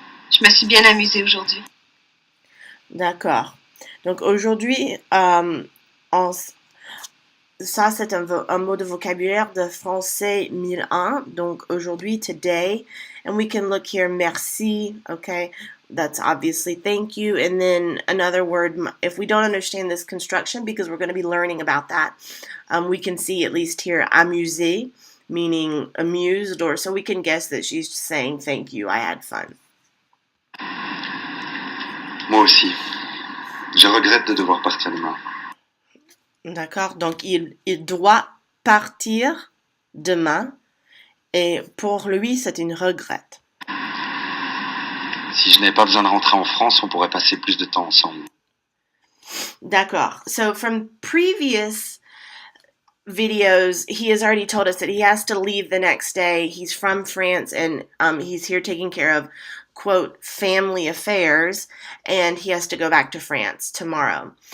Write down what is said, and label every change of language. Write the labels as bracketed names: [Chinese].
[French] Je me suis bien amusée aujourd'hui. D'accord. Donc aujourd'hui, ça c'est un mot de vocabulaire de français 1001. Donc aujourd'hui, [English] today, and we can look here, merci, okay? That's obviously thank you. And then another word, if we don't understand this construction, because we're going to be learning about that, we can see at least here, amusé, meaning amused, or so we can guess that she's saying thank you, I had fun. [French] Moi aussi. Je regrette de devoir partir demain. D'accord, donc il doit partir demain, et pour lui, c'est une regrette. Si je n'avais pas besoin de rentrer en France, on pourrait passer plus de temps ensemble. D'accord, [English] so from previous videos, he has already told us that he has to leave the next day. He's from France, and he's here taking care of, quote, family affairs, and he has to go back to France tomorrow.